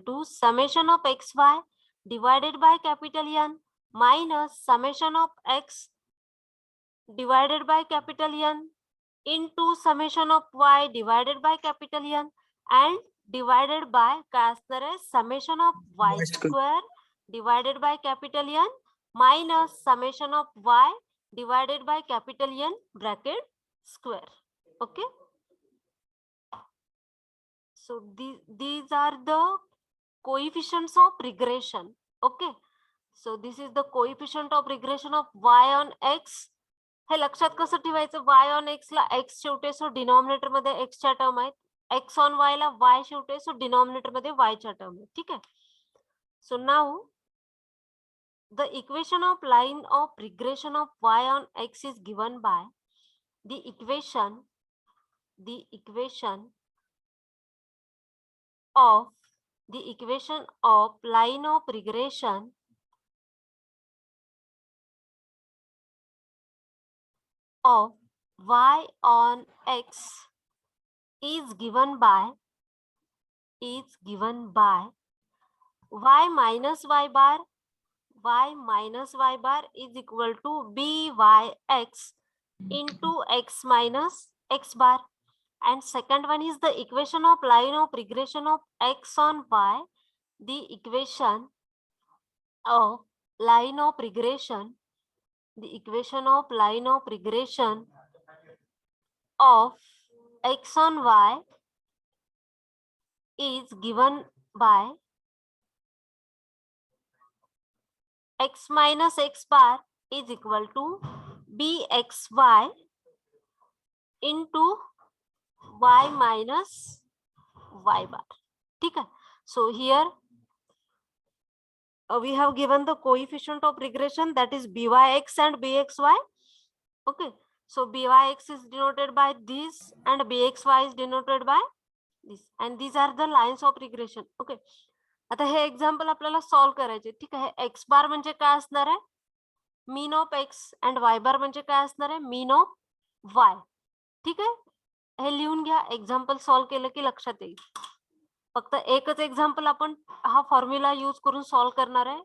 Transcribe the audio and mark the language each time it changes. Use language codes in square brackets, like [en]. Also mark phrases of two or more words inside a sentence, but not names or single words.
[en] to summation of xy divided by capital N minus summation of x divided by capital N into summation of y divided by capital N and divided by summation of y square divided by capital N minus summation of y divided by capital N bracket square. Okay. So these are the coefficients of regression. Okay. So this is the coefficient of regression of y on x. [mr] हे लक्षात कसं ठेवायचं, y on x ला x शेवटे [en] so denominator [mr] मध्ये x च्या टर्म आहेत, [en] x on y [mr] ला y शेवटे [en] so denominator [mr] मध्ये y च्या टर्म आहेत. ठीक आहे. [en] so now the equation of line of regression of y on x is given by the equation of line of regression of y on x is given by y minus y bar is equal to byx into x minus x bar. And second one is the equation of line of regression of x on y. The equation of line of regression of x on y is given by x minus x bar is equal to bxy into y minus y bar. Okay. So here we have given the coefficient of regression, that is byx and bxy. Okay. So byx is denoted by this and bxy is denoted by this, and these are the lines of regression. Okay. [mr] आता हे एक्झाम्पल आपल्याला सॉल्व करायचे. ठीक आहे. [en] x bar [mr] म्हणजे काय असणार आहे, [en] mean of x, and y bar [mr] म्हणजे काय असणार आहे, [en] mean of y. [mr] ठीक आहे. हे लिहून घ्या, [en] example solve [mr] केलं की लक्षात येईल. फक्त एकच एक्झाम्पल आपण हा [en] formula use [mr] करून सॉल्व्ह करणार आहे.